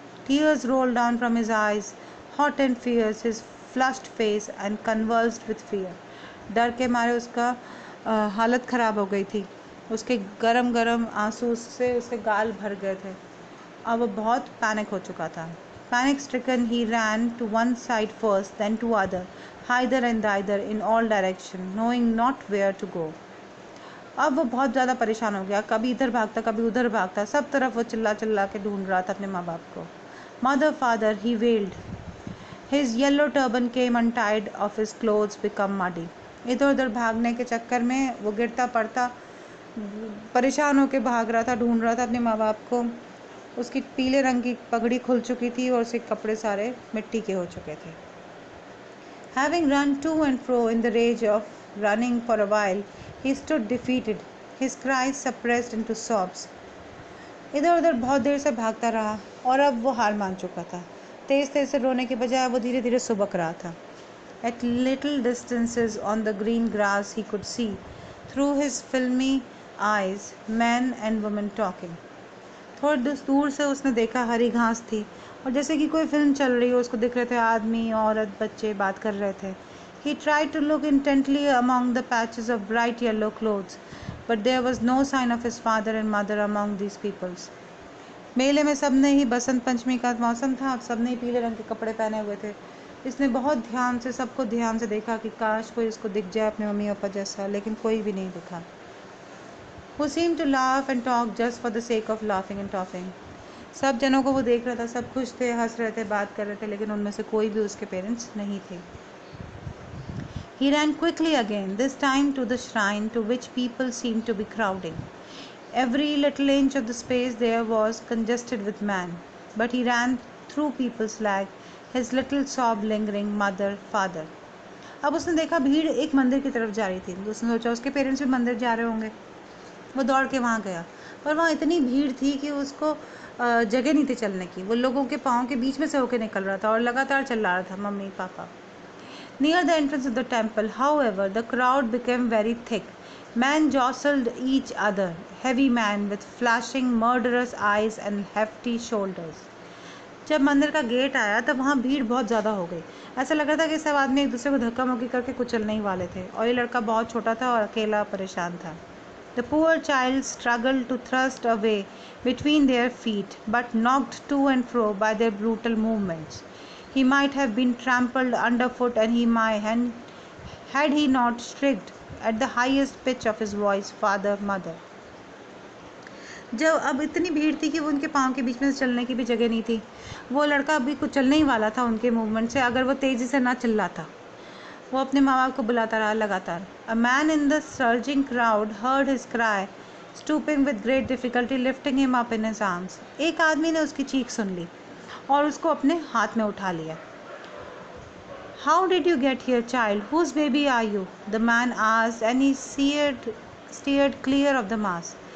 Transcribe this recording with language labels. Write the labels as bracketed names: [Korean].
[English] Tears rolled down from his eyes, hot and fierce, his flushed face and convulsed with fear. [Hindi] डर के मारे उसका हालत ख़राब हो गई थी। उसके गरम गरम आंसू से उसके गाल भर गए थे। अब वो बहुत पैनिक हो चुका था। [English] Panic stricken he ran to one side first then to other, hither and thither in all direction, knowing not where to go. [Hindi] अब वो बहुत ज़्यादा परेशान हो गया, कभी इधर भागता कभी उधर भागता, सब तरफ वो चिल्ला चिल्ला के ढूंढ रहा था अपने माँ बाप को। [English] Mother father ही wailed, his yellow turban came untied off his clothes become muddy. [Hindi] इधर उधर भागने के चक्कर में वो गिरता पड़ता, परेशान होकर भाग रहा था, ढूंढ रहा था अपने माँ बाप को। उसकी पीले रंग की पगड़ी खुल चुकी थी और उसके कपड़े सारे मिट्टी के हो चुके थे। [English] Having run to and fro in the rage of running for a while, he stood defeated, his cries suppressed into sobs. [Hindi] इधर उधर बहुत देर से भागता रहा और अब वो हार मान चुका था। तेज तेज से रोने के बजाय वो धीरे धीरे सुबक रहा था। [English] At little distances on the green grass he could see, through his filmy eyes, men and women talking. [Hindi] थोड़ी दूर से उसने देखा हरी घास थी और जैसे कि कोई फिल्म चल रही हो उसको दिख रहे थे, आदमी औरत बच्चे बात कर रहे थे। [English] He tried to look intently among the patches of bright yellow clothes, but there was no sign of his father and mother among these peoples. [Hindi] मेले में सबने ही बसंत पंचमी का मौसम था, सबने ही पीले रंग के कपड़े पहने हुए थे। इसने बहुत ध्यान से सबको ध्यान से देखा कि काश कोई इसको दिख जाए अपने मम्मी पापा जैसा, लेकिन कोई भी नहीं दिखा। [English] Who seemed to laugh and talk just for the sake of laughing and talking. [Hindi] सब जनों को वो देख रहा था, सब खुश थे, हंस रहे थे, बात कर रहे थे, लेकिन उनमें से कोई भी उसके पेरेंट्स नहीं थे। [English] He ran quickly again, this time to the shrine to which people seemed to be crowding. Every little inch of the space there was congested with man, but he ran through people's lag, his little sob lingering, mother, father. [Hindi] अब उसने देखा भीड़ एक मंदिर की तरफ जा रही थी, तो उसने सोचा उसके पेरेंट्स भी मंदिर जा रहे होंगे। वो दौड़ के वहाँ गया, पर वहाँ इतनी भीड़ थी कि उसको जगह नहीं थी चलने की। वो लोगों के पाँव के बीच में से होकर निकल रहा था और लगातार चिल्ला रहा था, mummy papa. [English] Near the entrance of the temple, however, the crowd became very thick. Men jostled each other, heavy men with flashing, murderous eyes and hefty shoulders. [Hindi] जब मंदिर का गेट आया तब वहाँ भीड़ बहुत ज़्यादा हो गई। ऐसा लग रहा था कि सब आदमी एक दूसरे को धक्का मुक्की करके कुचलने ही वाले थे, और ये लड़का बहुत छोटा था और अकेला परेशान था। [English] The poor child struggled to thrust a way between their feet, but knocked to and fro by their brutal movements. He might have been trampled underfoot, and had he not shrieked at the highest pitch of his voice, Father, Mother. [Hindi] जब अब इतनी भीड़ थी कि वो उनके पाँव के बीच में से चलने की भी जगह नहीं थी। वो लड़का अभी कुछ चलने ही वाला था उनके मूवमेंट से, अगर वो तेज़ी से ना चिल्लाता। वो अपने माँ बाप को बुलाता रहा लगातार। [English] A man in the surging crowd heard his cry, stooping with great difficulty, lifting him up in his arms. [Hindi] एक आदमी ने उसकी चीख सुन ली और उसको अपने हाथ में उठा लिया। [English] How did you get here, child? Whose baby are you? The man asked, and he steered clear of the mass.